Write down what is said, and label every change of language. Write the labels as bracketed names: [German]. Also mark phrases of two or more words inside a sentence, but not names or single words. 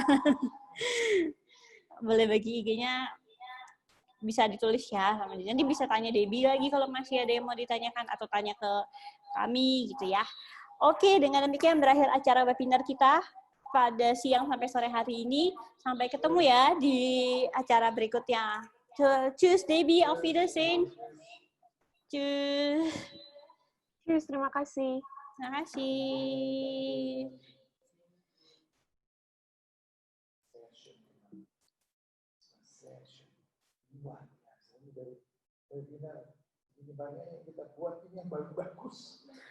[Indonesian] Boleh bagi IG-nya, bisa ditulis ya sama dia. Nanti bisa tanya Debbie lagi kalau masih ada yang mau ditanyakan atau tanya ke kami gitu ya. Oke, dengan demikian berakhir acara webinar kita pada siang sampai sore hari ini. Sampai ketemu ya di acara berikutnya. [German] Tschüss Debbie, auf Wiedersehen. [Indonesian] Tschüss. Tschüss, terima kasih. Terima kasih. Webinar ini banyak yang kita buat ini yang bagus-bagus.